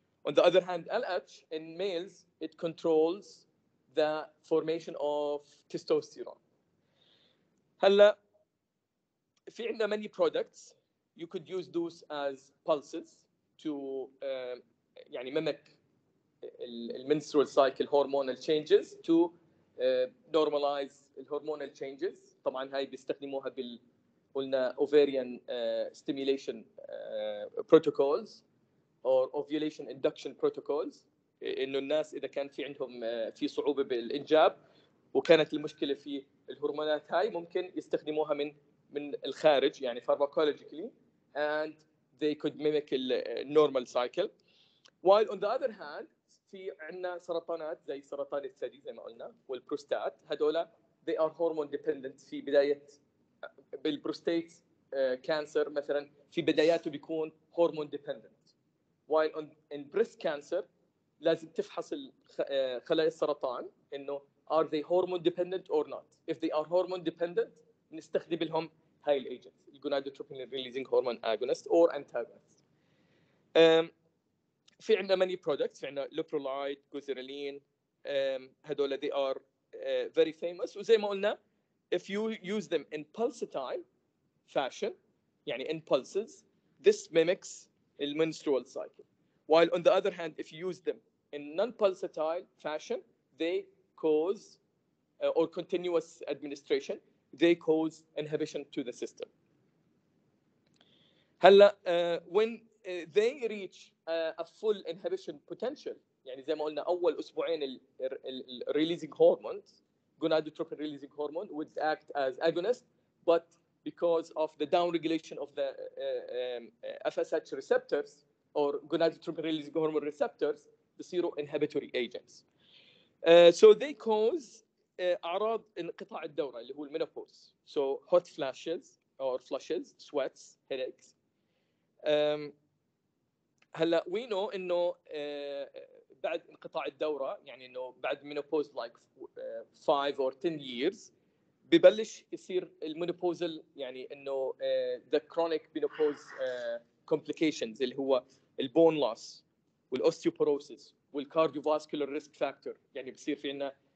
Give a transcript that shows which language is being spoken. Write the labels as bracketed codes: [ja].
[en] On the other hand, LH in males it controls the formation of testosterone. [ar] هلا في عندنا [en] many products. You could use those as pulses to يعني mimic menstrual cycle hormonal changes to normalize hormonal changes. [ar] طبعا هاي بيستخدموها قلنا [en] ovarian stimulation protocols or ovulation induction protocols, [ar] انه الناس اذا كان في عندهم في صعوبه بالانجاب وكانت المشكله في الهرمونات هاي ممكن يستخدموها من الخارج يعني pharmacologically, [en] and they could mimic the normal cycle. While on the other hand [ar] في عندنا سرطانات زي سرطان الثدي زي ما قلنا والبروستات, هذولا [en] they are hormone dependent. [ar] في بدايه بالبروستات كانسر مثلا في بداياته بيكون [en] hormone dependent, while in breast cancer [ar] لازم تفحص خلايا السرطان انه [en] are they hormone dependent or not. If they are hormone dependent [ar] نستخدم لهم هاي الايجنتس الجونادوتروبين [en] releasing hormone agonist or antagonist. [ar] في عندنا [en] many products. [ar] في عندنا لوبرولايد, جوزيرالين, هذول [en] they are very famous. [ar] وزي ما قلنا [en] if you use them in pulsatile fashion يعني in pulses, this mimics the menstrual cycle, while on the other hand if you use them in non-pulsatile fashion they cause or continuous administration they cause inhibition to the system. هلا when they reach a full inhibition potential [ar] يعني زي ما قلنا اول اسبوعين [en] releasing hormones gonadotropin releasing hormone would act as agonist, but because of the downregulation of the FSH receptors or gonadotropin releasing hormone receptors [ar] بصيروا [en] inhibitory agents. So they cause [ar] أعراض انقطاع الدورة اللي هو المينوبوز. [en] So hot flashes or flushes, sweats, headaches. [ar] هلا [en] we know [ar] إنه بعد انقطاع الدورة يعني إنه بعد menopause [en] like 5 or 10 years [ar] ببلش يصير المينوبوزل يعني إنه [en] the chronic menopause complications [ar] اللي هو البون loss والosteoporosis والcardiovascular risk factor. يعني بصير في عنا